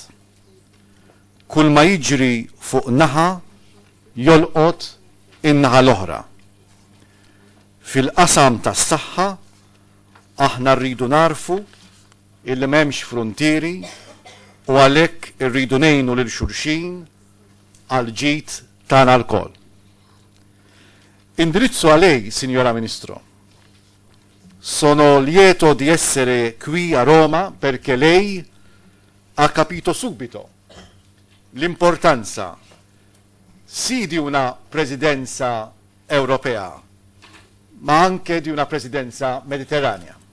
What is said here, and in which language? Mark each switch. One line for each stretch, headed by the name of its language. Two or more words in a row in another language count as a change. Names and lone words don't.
Maltese: Kull ma jiġri fuq naħa jolqot in-naħa l-oħra. Fil-qasam tas-saħħa aħna rridu narfu illi m'hemmx frontieri u għalhekk irridu ngħinu lil xulxin għal ġid tagħna lkoll.
Italian: Indirizzo a lei, signora Ministro. Sono lieto di essere qui a Roma perché lei ha capito subito l'importanza sì di una presidenza europea, ma anche di una presidenza mediterranea.